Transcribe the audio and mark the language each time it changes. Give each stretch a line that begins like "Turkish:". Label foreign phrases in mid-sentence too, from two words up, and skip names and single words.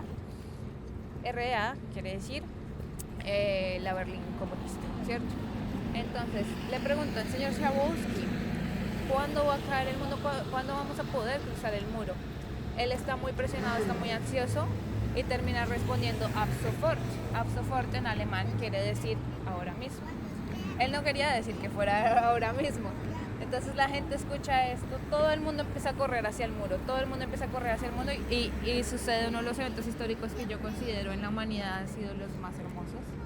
Spanish: RDA quiere decir la Berlín comunista, ¿cierto? Entonces le preguntó al señor Schabowski, ¿cuándo va a caer el mundo? ¿Cuándo vamos a poder cruzar el muro? Él está muy presionado, está muy ansioso y termina respondiendo
German: ab sofort. Ab sofort
Spanish: en alemán quiere decir ahora mismo. Él no quería decir que fuera ahora mismo. Entonces la gente escucha esto, todo el mundo empieza a correr hacia el muro, todo el mundo empieza a correr hacia el mundo y sucede uno de los eventos históricos que yo considero en la humanidad han sido los más hermosos.